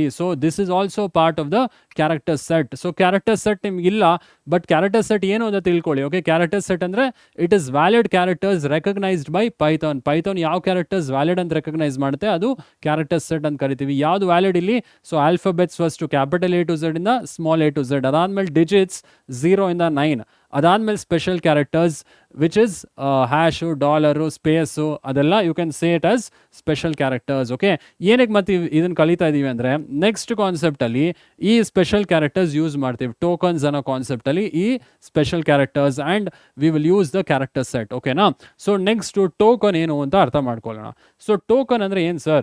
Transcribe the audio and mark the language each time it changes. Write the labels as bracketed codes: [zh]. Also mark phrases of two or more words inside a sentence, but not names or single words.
[en] so this is also part of the character set. So character set ನಿಮ್ಗಿಲ್ಲ, but character set [kn] ಏನು ಅಂತ ತಿಳ್ಕೊಳ್ಳಿ. [en] okay, character set ಅಂದರೆ it is valid characters recognised by Python. [kn] ಪೈಥಾನ್ ಯಾವ [en] characters valid [kn] ಅಂತ ರೆಕಗ್ನೈಸ್ ಮಾಡುತ್ತೆ ಅದು [en] character set [kn] ಅಂತ ಕರಿತೀವಿ. ಯಾವುದು ವ್ಯಾಲಿಡ್ ಇಲ್ಲಿ? [en] so alphabets first capital A to Z [kn] ಇಂದ [en] small a to Z, [kn] ಅದಾದ್ಮೇಲೆ ಡಿಜಿಟ್ಸ್ 0 ಇಂದ 9, ಅದಾದ್ಮೇಲೆ [en] special characters which is hash, dollar, space, ಅದೆಲ್ಲ you can say it as special characters. [kn] ಓಕೆ, ಏನಕ್ಕೆ ಮತ್ತೆ ಇದನ್ನು ಕಲಿತಾ ಇದ್ದೀವಿ ಅಂದರೆ [en] next conceptalli [kn] ಈ [en] special characters use [kn] ಮಾಡ್ತೀವಿ. [en] ಟೋಕನ್ಸ್ [kn] ಅನ್ನೋ ಕಾನ್ಸೆಪ್ಟಲ್ಲಿ ಈ [en] special characters and we will use the character set. [kn] ಓಕೆನಾ? [en] so next token [kn] ಏನು ಅಂತ ಅರ್ಥ ಮಾಡ್ಕೊಳ್ಳೋಣ. [en] so token [kn] ಅಂದರೆ ಏನು ಸರ್?